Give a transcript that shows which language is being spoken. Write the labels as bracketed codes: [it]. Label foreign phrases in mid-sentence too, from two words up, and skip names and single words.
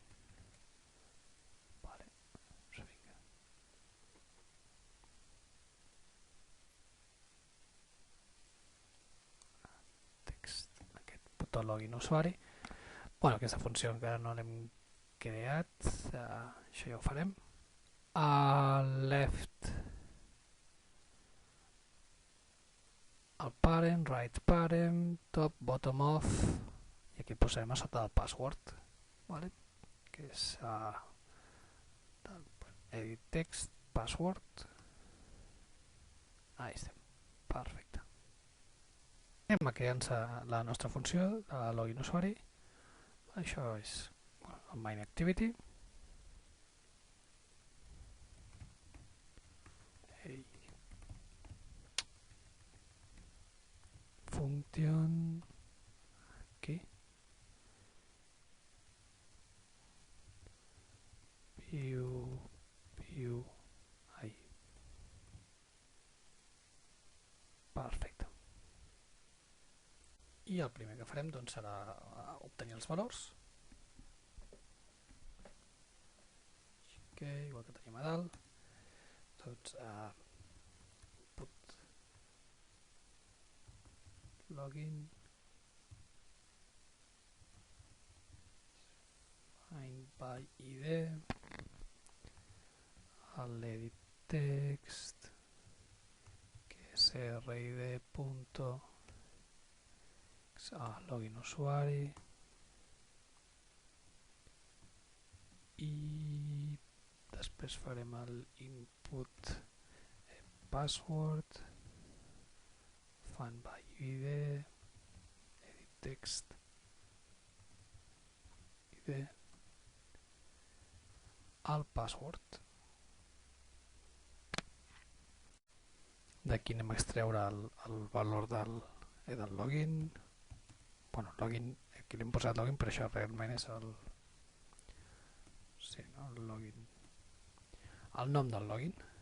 [ca] Vale. Vinga. Text, aquest botó login usuari. Bueno, aquesta funció encara no l'hem creat, això ja ho farem. [en] Left el parent, right parent, top, bottom off, [ca] i aquí posarem a sota del password, vale? Que és [en] edit text, [ca] password. Ahí estem, perfecte. Anem a crear la nostra funció de login usuari. Això és el [en] main activity. [ca] Function aquí view ahí. Perfecte. I el primer que farem doncs serà obtenir els valors. Okay, igual que tenim a dalt, doncs [en] put login find by id, [ca] l' [en] edit text [ca] que és rid punto login usuari, i després després farem el [en] input password, fan by id, edit text, id, [ca] el password. D'aquí anem a extreure el valor del login. Bueno, login, aquí l'hem posat login, però això realment és el... Sí, no? El login. El nom del login.